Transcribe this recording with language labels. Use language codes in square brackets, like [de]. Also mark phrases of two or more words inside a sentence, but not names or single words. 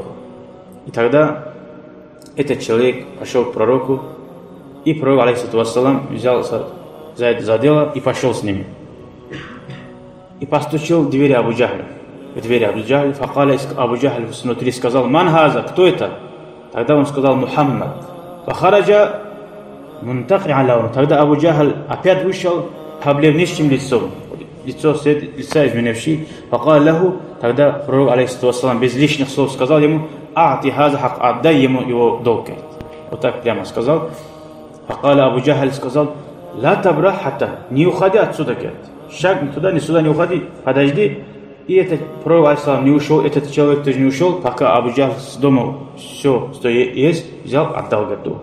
[ru] И тогда этот человек пошел к пророку, и пророк, [ar] عليه الصلاة والسلام, [ru] взялся за дело и пошел с ними. И постучал в двери Абу Джахля. В двери Абу Джахля, факаля Абу Джахль внутри сказал: [ar] من هذا, [ru] кто это? Тогда он сказал: Мухаммад. [ar] فخرج منتهي الله. [ru] Тогда Абу Джахль опять вышел побледневшим лицом, лица изменивший. [ar] فقال له. [ru] Тогда пророк, [ar] عليه الصلاة والسلام, [ru] без лишних слов сказал ему: [ar] أعط هذا حق, [ru] отдай ему его долг. Вот так прямо сказал. Факаля Абу Джахль сказал: [ar] لا تبرح حتى, [ru] не уходи отсюда, говорит. Шаг ни туда, ни сюда не уходи, подожди. И этот пророк, алейхиссалам, не ушел, этот человек тоже не ушел, пока Абу Джахль с дома все, что есть, взял, отдал долг.